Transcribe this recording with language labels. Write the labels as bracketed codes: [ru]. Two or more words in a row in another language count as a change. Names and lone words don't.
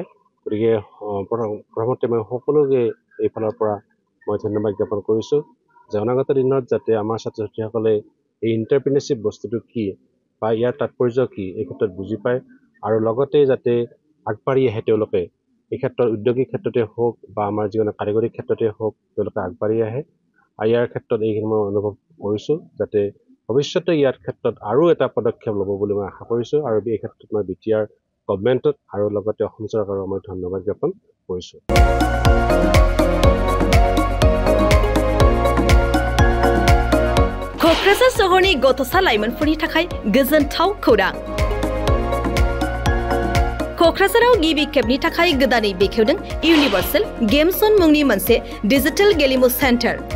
[as] গতিকে প্ৰথমতে মই সকলোকে এইফালৰ পৰা মই ধন্যবাদ জ্ঞাপন কৰিছোঁ যে অনাগত দিনত যাতে আমাৰ ছাত্ৰ ছাত্ৰীসকলে এই এণ্টাৰপ্ৰিনাৰশ্বিপ বস্তুটো কি বা ইয়াৰ তাৎপৰ্য কি এই ক্ষেত্ৰত বুজি পায় আৰু লগতে যাতে আগবাঢ়ি আহে তেওঁলোকে এই ক্ষেত্ৰত উদ্যোগিক ক্ষেত্ৰতে হওক বা আমাৰ যিকোনো কাৰিকৰী ক্ষেত্ৰতে হওক তেওঁলোকে আগবাঢ়ি আহে। আৰু ইয়াৰ ক্ষেত্ৰত এইখিনি মই অনুভৱ কৰিছোঁ যাতে ভৱিষ্যতে ইয়াৰ ক্ষেত্ৰত আৰু এটা পদক্ষেপ ল'ব বুলি মই আশা কৰিছোঁ আৰু এই ক্ষেত্ৰত মই BTR গভৰ্নমেণ্টত আৰু লগতে অসম চৰকাৰক মই ধন্যবাদ জ্ঞাপন কৰিছোঁ। [brx] क'क्राझार सहरनि गथ'सा लाइमोनफोरनि थाखाय गोजोनथाव खौरां। क'क्राझाराव गिबि खेबनि थाखाय गोदानै बेखेवदों इउनिभार्सेल गेम जोन मुंनि मोनसे डिजिटेल गेलेमु सेन्टार।